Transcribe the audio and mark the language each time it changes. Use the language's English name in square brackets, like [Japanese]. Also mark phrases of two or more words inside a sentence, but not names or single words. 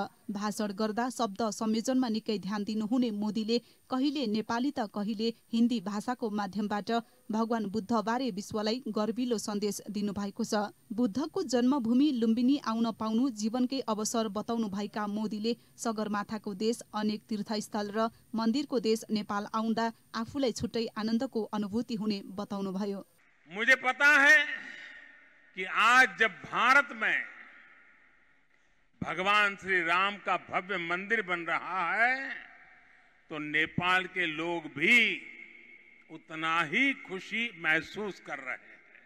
[Nepali] भाषण गर्दा शब्द संयोजनमा निकै ध्यान दिनुहुने मोदीले कहिले नेपाली त कहिले हिन्दी भाषाको माध्यमबाट भगवान बुद्धबारे विश्वलाई गर्विलो सन्देश दिनुभएको छ। बुद्धको जन्मभूमि लुम्बिनी आउन पाउनु जीवनकै अवसर बताउनु भएका मोदीले सगरमाथाको देश, अनेक तीर्थस्थल र मन्दिरको देश नेपाल आउँदा आफूलाई छुट्टै आनन्दको अनुभूति हुने बताउनुभयो। [Hindi] मुझे पता है कि आज जब भारत में भगवान श्री राम का भव्य मंदिर बन रहा है तो नेपाल के लोग भी उतना ही खुशी महसूस कर रहे हैं।